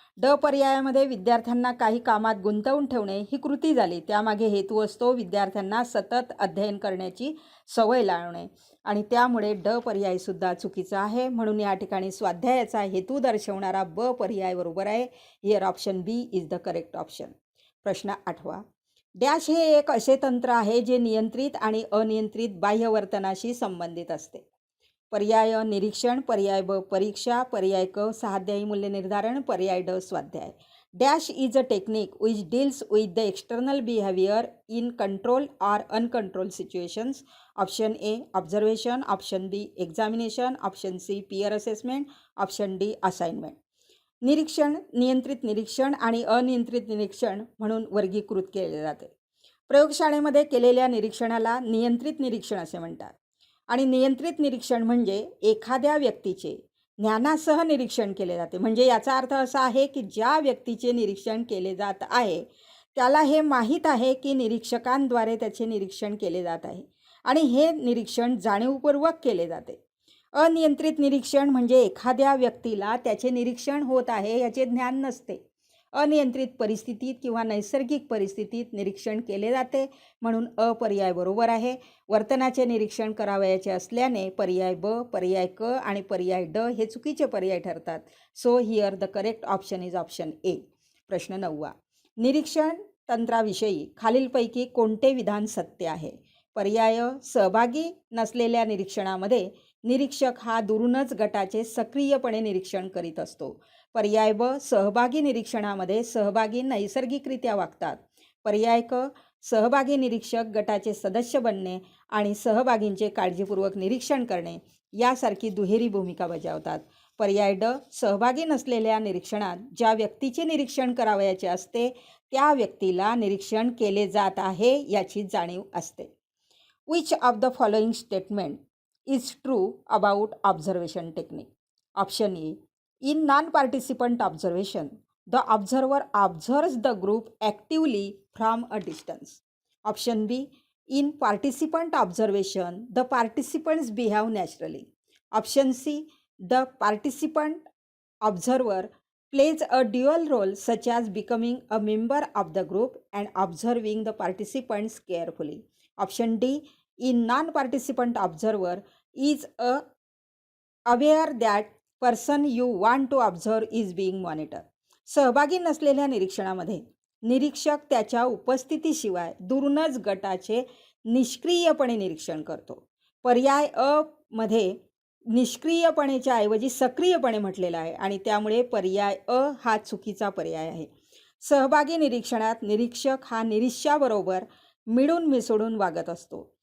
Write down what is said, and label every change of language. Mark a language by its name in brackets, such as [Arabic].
[Marathi] ड पर्यायामध्ये विद्यार्थ्यांना काही कामात गुंतवून ठेवणे ही कृती झाली, त्यामागे हेतू असतो विद्यार्थ्यांना सतत अध्ययन करण्याची सवय लावणे आणि त्यामुळे ड पर्यायसुद्धा चुकीचा आहे. म्हणून या ठिकाणी स्वाध्यायाचा हेतू दर्शवणारा ब पर्याय बरोबर आहे. [English] Here option B is the correct option. [Marathi] प्रश्न 8वा. डॅश हे एक असे तंत्र आहे जे नियंत्रित आणि अनियंत्रित बाह्यवर्तनाशी संबंधित असते. पर्याय निरीक्षण, पर्याय ब परीक्षा, पर्याय क सहाध्यायी मूल्य निर्धारण, पर्याय ड स्वाध्याय. [English] Dash is a technique which deals with the external behaviour in control or uncontrol situations. Option A observation, option B examination, option C peer assessment, option D assignment. [Marathi] निरीक्षण नियंत्रित निरीक्षण आणि अनियंत्रित निरीक्षण म्हणून वर्गीकृत केले जाते. प्रयोगशाळेमध्ये केलेल्या निरीक्षणाला नियंत्रित निरीक्षण असे म्हणतात आणि नियंत्रित निरीक्षण म्हणजे एखाद्या व्यक्तीचे ज्ञानासह निरीक्षण केले जाते. म्हणजे याचा अर्थ असा आहे की ज्या व्यक्तीचे निरीक्षण केले जात आहे त्याला हे माहीत आहे की निरीक्षकांद्वारे त्याचे निरीक्षण केले जात आहे आणि हे निरीक्षण जाणीवपूर्वक केले जाते. अनियंत्रित निरीक्षण म्हणजे एखाद्या व्यक्तीला त्याचे निरीक्षण होत आहे याचे ज्ञान नसते. अनियंत्रित परिस्थितीत किंवा नैसर्गिक परिस्थितीत निरीक्षण केले जाते म्हणून अपर्याय बरोबर आहे. वर्तनाचे निरीक्षण करावयाचे असल्याने पर्याय ब, पर्याय क आणि पर्याय ड हे चुकीचे पर्याय ठरतात. [English] So here the correct option is option A. [Marathi] प्रश्न 9वा. निरीक्षण तंत्राविषयी खालीलपैकी कोणते विधान सत्य आहे? पर्याय सहभागी नसलेल्या निरीक्षणामध्ये निरीक्षक हा दुरूनच गटाचे सक्रियपणे निरीक्षण करीत असतो. पर्याय ब सहभागी निरीक्षणामध्ये सहभागी नैसर्गिकरित्या वागतात. पर्याय क सहभागी निरीक्षक गटाचे सदस्य बनणे आणि सहभागींचे काळजीपूर्वक निरीक्षण करणे यासारखी दुहेरी भूमिका बजावतात. पर्याय ड सहभागी नसलेल्या निरीक्षणात ज्या व्यक्तीचे निरीक्षण करावयाचे असते त्या व्यक्तीला निरीक्षण केले जात आहे याची जाणीव असते. [English] Which of the following statement is true about observation technique? Option A. In non-participant observation, the observer observes the group actively from a distance. Option B. In participant observation, the participants behave naturally. Option C. The participant observer plays a dual role such as becoming a member of the group and observing the participants carefully. Option D. In non-participant observer is aware that person you want to observe is being monitored. [Marathi] सहभागी नसलेल्या निरीक्षणामध्ये निरीक्षक त्याच्या उपस्थितीशिवाय दूरनच गटाचे निष्क्रियपणे निरीक्षण करतो. पर्याय अ मध्ये निष्क्रियपणेच्या ऐवजी सक्रियपणे म्हटलेला आहे आणि त्यामुळे पर्याय अ हा चुकीचा पर्याय आहे. सहभागी निरीक्षणात निरीक्षक हा निरीक्षाबरोबर मिळून मिसळून वागत असतो.